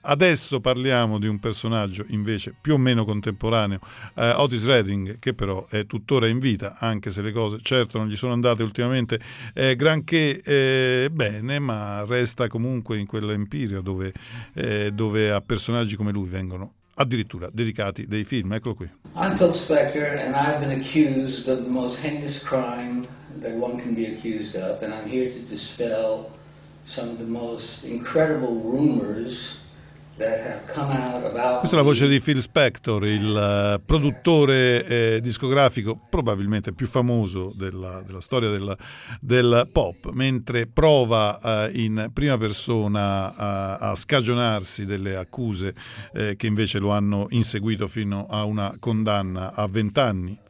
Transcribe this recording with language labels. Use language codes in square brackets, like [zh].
[it] Adesso parliamo di un personaggio invece più o meno contemporaneo, Otis Redding, che però è tuttora in vita, anche se le cose certo non gli sono andate ultimamente granché bene, ma resta comunque in quell'empirio dove a personaggi come lui vengono addirittura dedicati dei film. Eccolo qui. [en] I'm Phil Spector and I've been accused of the most heinous crime that one can be accused of, and I'm here to dispel some of the most incredible rumors that have come out about. [it] Questa è la voce di Phil Spector, il produttore discografico probabilmente più famoso della storia del pop, mentre prova in prima persona a scagionarsi delle accuse che invece lo hanno inseguito fino a una condanna a 20 anni.